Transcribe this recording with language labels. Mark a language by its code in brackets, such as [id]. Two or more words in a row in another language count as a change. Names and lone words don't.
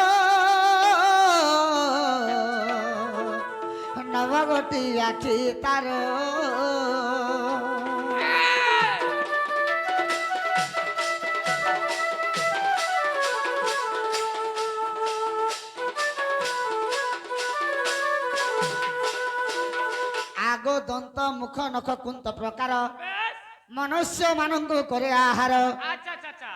[or] ନବ ଗୋଟି ଆଖି ତାର ଆଗୋ ଦନ୍ତ ମୁଖ ନଖ କୁନ୍ତ ପ୍ରକାର ମନୁଷ୍ୟ ମାନଙ୍କୁ କରେ ଆହାର [bn] আচ্ছা আচ্ছা আচ্ছা